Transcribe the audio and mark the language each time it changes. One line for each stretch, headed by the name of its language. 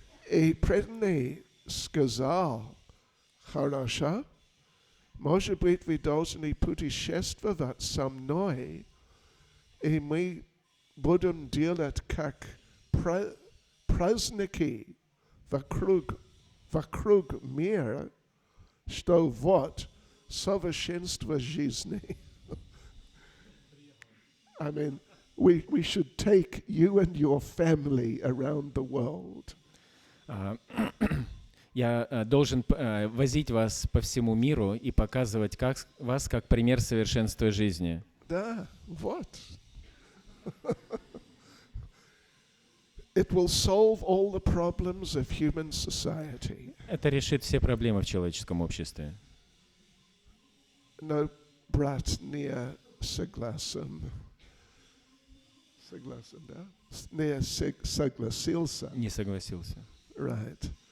Russian: И преданный сказал, хорошо, может быть, вы должны путешествовать со мной, и мы будем делать как праздники вокруг мира, что вот совершенство жизни.
English: I mean, we should take you and your family around the world.
Russian: Я должен возить вас по всему миру и показывать вас как пример совершенства жизни. Да, вот.
English: It will solve all the problems of human society.
Russian: Это решит все проблемы в человеческом обществе. Но брат не согласен. Да? Не согласился. Не согласился.
English: Right.